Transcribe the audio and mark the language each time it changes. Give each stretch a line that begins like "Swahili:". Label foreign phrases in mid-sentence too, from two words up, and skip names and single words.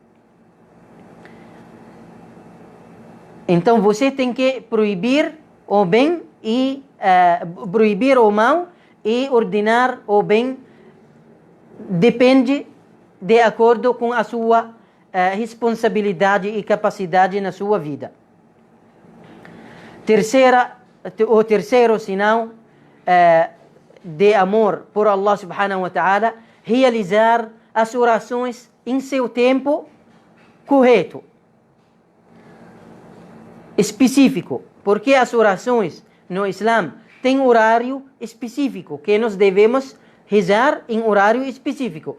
Portuguese: Então você tem que proibir o bem e proibir o mal e ordenar o bem, depende de acordo com a sua responsabilidade e capacidade na sua vida. O terceiro sinal de amor por Allah
Arabic: سبحانه وتعالى,
Portuguese: realizar as orações em seu tempo correto, específico, porque as orações no Islã têm horário específico que nós devemos rezar em horário específico.